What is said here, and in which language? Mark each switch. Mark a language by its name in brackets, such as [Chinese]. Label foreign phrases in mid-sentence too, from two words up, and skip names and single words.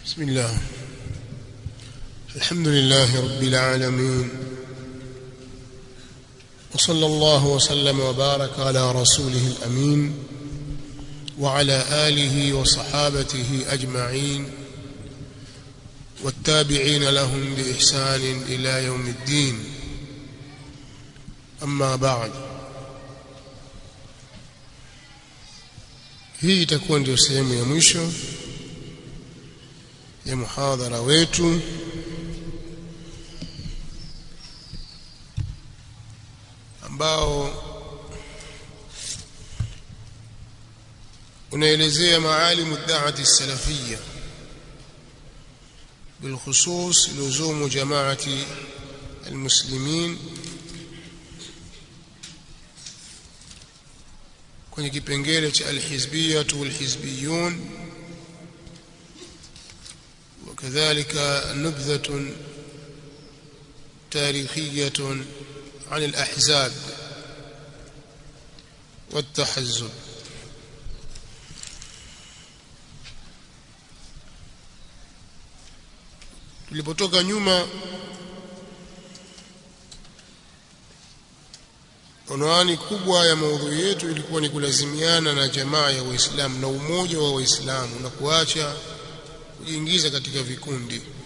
[Arabic] بسم الله الحمد لله رب العالمين وصلى الله وسلم وبارك على رسوله الأمين وعلى آله وصحابته أجمعين والتابعين لهم بإحسان إلى يوم الدين. أما بعد، [Swahili] hii itakuwa ndio sehemu ya mwisho ya muhadhara wetu ambao [Arabic] unaelezea معالم الدعوة السلفية بالخصوص لزوم جماعة المسلمين [Swahili] kwenye kipengele cha [Arabic] الحزبية والحزبيون وكذلك نبذة تاريخية عن الأحزاب والتحزب. [Swahili] tulipotoka nyuma, unwani kubwa ya maudhui yetu ilikuwa ni kulazimiana na jamaa ya Waislamu na umoja wa Waislamu na kuacha kujiingiza katika vikundi.